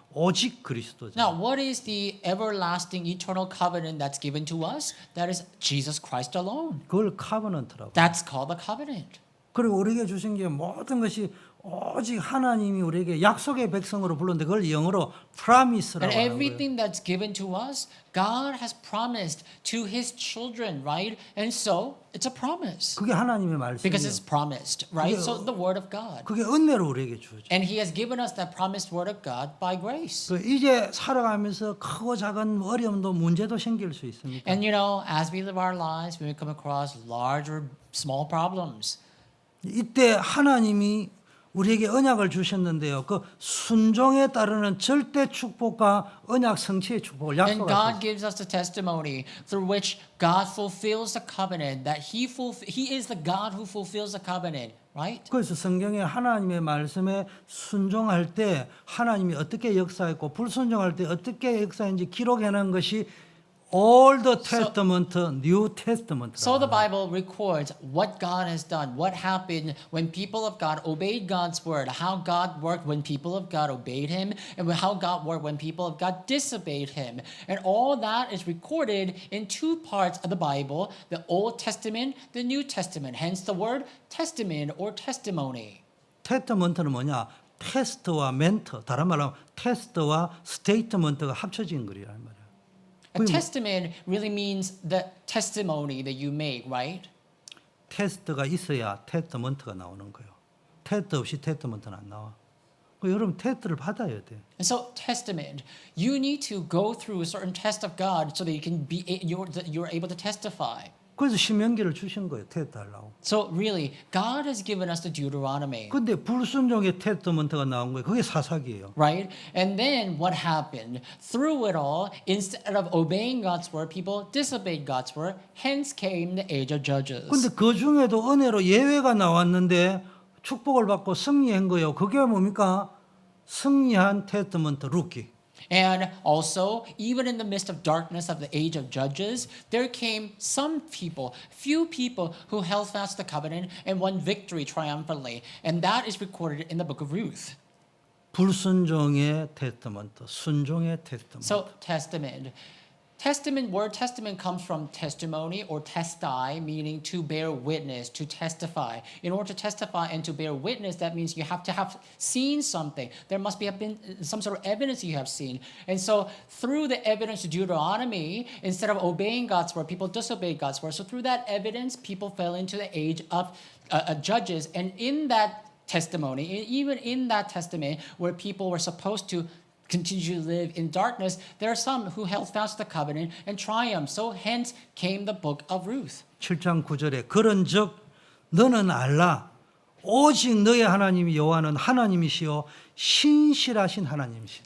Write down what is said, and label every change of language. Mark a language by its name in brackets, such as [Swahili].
[Korean] 오직 그리스도죠. [English] Now, what is the everlasting eternal covenant that's given to us? That is Jesus Christ alone. [Korean] 그걸 카버넌트라고. [English] That's called the covenant. [Korean] 그리고 우리에게 주신 게 모든 것이 오직 하나님이 우리에게 약속의 백성으로 불렀는데 그걸 영어로 promise라고 [English] And [Korean] 하는 거예요. [English] everything that's given to us, God has promised to His children, right? And so it's a promise [Korean] 그게 하나님의 [English] because it's [Korean] 말씀이에요. [English] promised, right? [Korean] 그게- [English] So the word of God. [Korean] 그게 은혜로 우리에게 주죠. [English] And He has given us that promised word of God by grace. [Korean] 그 이제 살아가면서 크고 작은 어려움도 문제도 생길 수 있습니다. [English] And you know, as we live our lives, we come across large or small problems. [Korean] 이때 하나님이 우리에게 언약을 주셨는데요. 그 순종에 따르는 절대 축복과 언약 성취의 축복을 [English] And God [Korean] 약속하셨어요. [English] gives us the testimony through which God fulfills the covenant, that He is the God who fulfills the covenant, right? [Korean] 그래서 성경에 하나님의 말씀에 순종할 때 하나님이 어떻게 역사했고 불순종할 때 어떻게 역사했는지 기록해 놓은 것이 [English] Old Testament, New Testament. So the Bible records what God has done, what happened when people of God obeyed God's word, how God worked when people of God obeyed him, and how God worked when people of God disobeyed him. And all that is recorded in two parts of the Bible, the Old Testament, the New Testament. Hence the word testament or testimony. [Korean] 테스트먼트는 뭐냐? 테스트와 멘트, 다른 말로 하면 테스트와 스테이트먼트가 합쳐진 거리란 말이야. [English] A testament really means the testimony that you make, right? [Korean] 테스트가 있어야 테스트먼트가 나오는 거예요. 테스트 없이 테스트먼트는 안 나와. 그 여러분 테스트를 받아야 돼. [English] And so, testament, you need to go through a certain test of God so that you can be you're able to testify. [Korean] 그래서 신명기를 주신 거예요. 테스트 하려고. [English] So really, God has given us the Deuteronomy, [Korean] 근데 불순종의 테스트먼트가 나온 거예요. 그게 사사기예요. [English] right? And then what happened? Through it all, instead of obeying God's word, people disobeyed God's word. Hence came the age of Judges. [Korean] 근데 그 중에도 은혜로 예외가 나왔는데 축복을 받고 승리한 거예요. 그게 뭡니까? 승리한 테스트먼트 루키. [English] And also, even in the midst of darkness of the age of Judges, there came some people, few people who held fast the covenant and won victory triumphantly. And that is recorded in the book of Ruth. 불순종의 테스트먼트, 순종의 테스트먼트. So, testament. Word testament comes from testimony or testai, meaning to bear witness, to testify. In order to testify and to bear witness, that means you have to have seen something. There must have been some sort of evidence you have seen. And so through the evidence of Deuteronomy, instead of obeying God's word, people disobeyed God's word. So through that evidence, people fell into the age of Judges. And in that testimony, even in that testament where people were supposed to continue to live in darkness, there are some who held fast the covenant and triumphed. So hence came the book of Ruth. [Korean] 7장 9절에 그런즉 너는 알라 오직 너의 하나님 여호와는 하나님이시요 신실하신 하나님이시다.